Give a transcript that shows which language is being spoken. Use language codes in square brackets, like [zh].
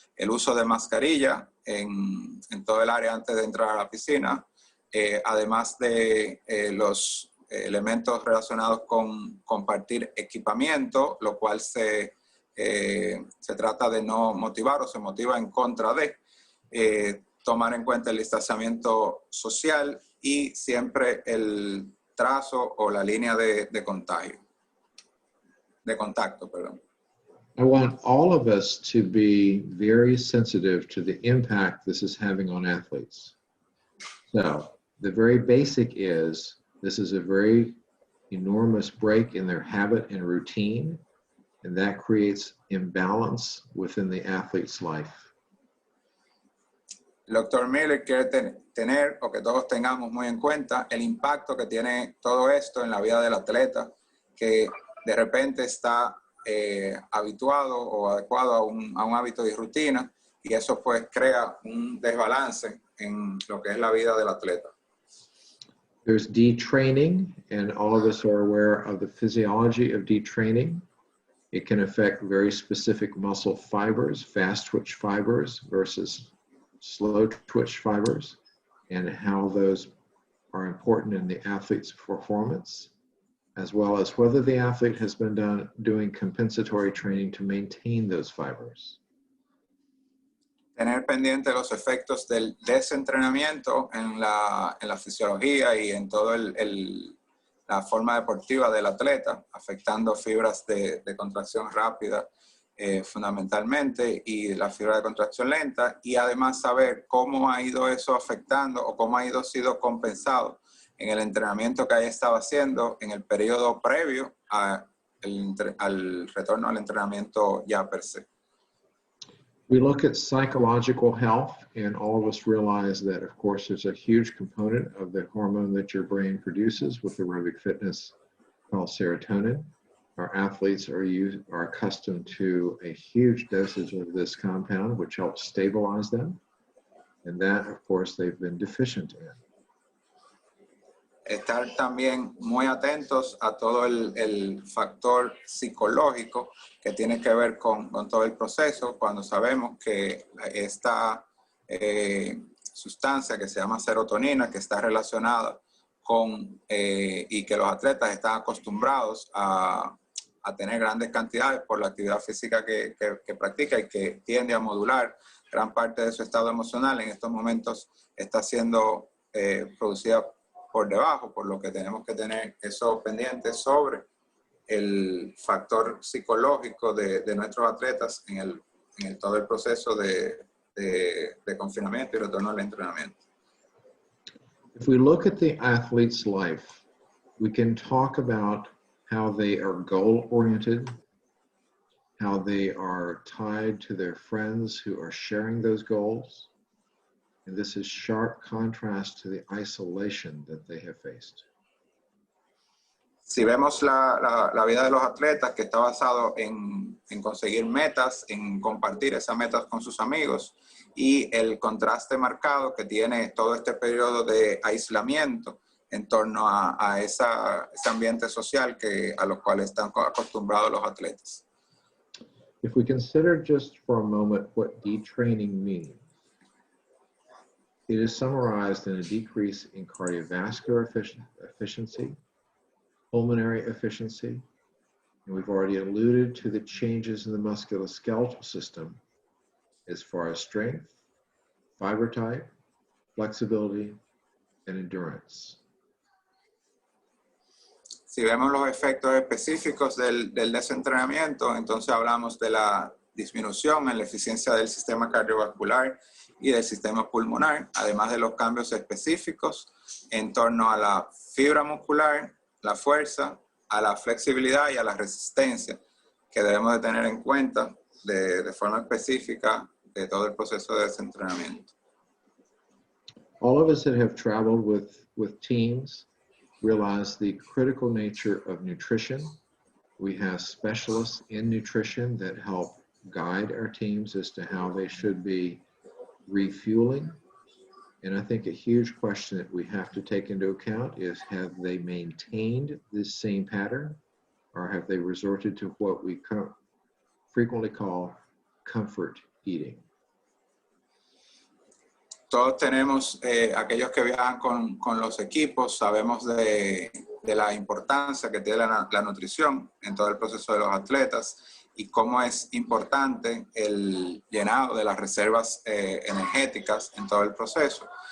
[es] el uso de mascarilla en todo el área antes de entrar a la piscina, además de los elementos relacionados con compartir equipamiento, lo cual se trata de no motivar o se motiva en contra de tomar en cuenta el distanciamiento social y siempre el trazo o la línea de contacto, perdón. [en] I want all of us to be very sensitive to the impact this is having on athletes. So the very basic is this is a very enormous break in their habit and routine, and that creates imbalance within the athlete's life. [es] El doctor Miller quiere tener, o que todos tengamos muy en cuenta, el impacto que tiene todo esto en la vida del atleta, que de repente está habituado o adecuado a un hábito y rutina, y eso pues crea un desbalance en lo que es la vida del atleta. [en] There's detraining, and all of us are aware of the physiology of detraining. It can affect very specific muscle fibers, fast twitch fibers versus slow twitch fibers, and how those are important in the athlete's performance, as well as whether the athlete has been doing compensatory training to maintain those fibers. [es] Tener pendiente los efectos del desentrenamiento en la fisiología y en toda la forma deportiva del atleta, afectando fibras de contracción rápida fundamentalmente y la fibra de contracción lenta, y además saber cómo ha ido eso afectando o cómo ha ido sido compensado en el entrenamiento que haya estado haciendo en el periodo previo al retorno al entrenamiento ya per se. [en] We look at psychological health, and all of us realize that, of course, there's a huge component of the hormone that your brain produces with aerobic fitness called serotonin. Our athletes are accustomed to a huge dosage of this compound, which helps stabilize them. And that, of course, they've been deficient in. [es] Estar también muy atentos a todo el factor psicológico que tiene que ver con todo el proceso, cuando sabemos que esta sustancia que se llama serotonina, que está relacionada con, y que los atletas están acostumbrados a tener grandes cantidades por la actividad física que practica y que tiende a modular gran parte de su estado emocional, en estos momentos está siendo producida por debajo, por lo que tenemos que tener eso pendiente sobre el factor psicológico de nuestros atletas en todo el proceso de confinamiento y retorno al entrenamiento. [en] If we look at the athlete's life, we can talk about how they are goal-oriented, how they are tied to their friends who are sharing those goals. And this is sharp contrast to the isolation that they have faced. [es] Si vemos la vida de los atletas, que está basado en conseguir metas, en compartir esas metas con sus amigos, y el contraste marcado que tiene todo este periodo de aislamiento en torno a ese ambiente social a los cuales están acostumbrados los atletas. [en] If we consider just for a moment what detraining means, it is summarized in a decrease in cardiovascular efficiency, pulmonary efficiency, and we've already alluded to the changes in the musculoskeletal system as far as strength, fiber type, flexibility, and endurance. [es] Si vemos los efectos específicos del desentrenamiento, entonces hablamos de la disminución en la eficiencia del sistema cardiovascular y del sistema pulmonar, además de los cambios específicos en torno a la fibra muscular, la fuerza, a la flexibilidad y a la resistencia, que debemos de tener en cuenta de forma específica de todo el proceso de desentrenamiento. [en] All of us that have traveled with teams realize the critical nature of nutrition. We have specialists in nutrition that help guide our teams as to how they should be refueling. And I think a huge question that we have to take into account is, have they maintained this same pattern, or have they resorted to what we frequently call comfort eating? [es] Todos tenemos, aquellos que viajan con los equipos, sabemos de la importancia que tiene la nutrición en todo el proceso de los atletas y cómo es importante el llenado de las reservas energéticas en todo el proceso.